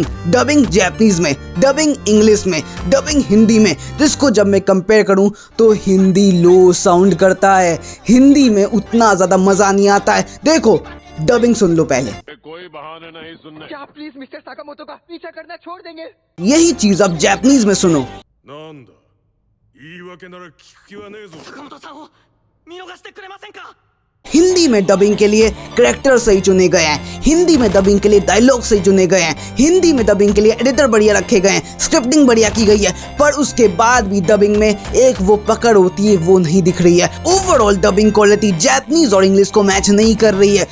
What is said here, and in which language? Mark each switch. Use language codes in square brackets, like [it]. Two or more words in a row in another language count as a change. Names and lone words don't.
[en] dubbing Japanese [hi] में, [en] dubbing English [hi] में, डबिंग हिंदी में, जिसको जब मैं कंपेयर करूं तो हिंदी [en] low sound [hi] करता है। हिंदी में उतना ज्यादा मजा नहीं आता है। देखो डबिंग सुन लो पहले। कोई बहाने नहीं सुनने। क्या आप प्लीज मिस्टर साकामोटो का पीछा करना छोड़ देंगे? यही चीज अब जापानीज में सुनो। [ja] なんだ言い訳なら聞く気はねえぞ。坂本さんを見逃してくれませんか? [hi] हिंदी में डबिंग के लिए कैरेक्टर सही चुने गए हैं, हिंदी में डबिंग के लिए डायलॉग सही चुने गए हैं, हिंदी में डबिंग के लिए एडिटर बढ़िया रखे गए हैं, स्क्रिप्टिंग बढ़िया की गई है। पर उसके बाद भी डबिंग में एक वो पकड़ होती है वो नहीं दिख रही है। [en] overall dubbing quality [hi] जापानीज और इंग्लिश को मैच नहीं कर रही है।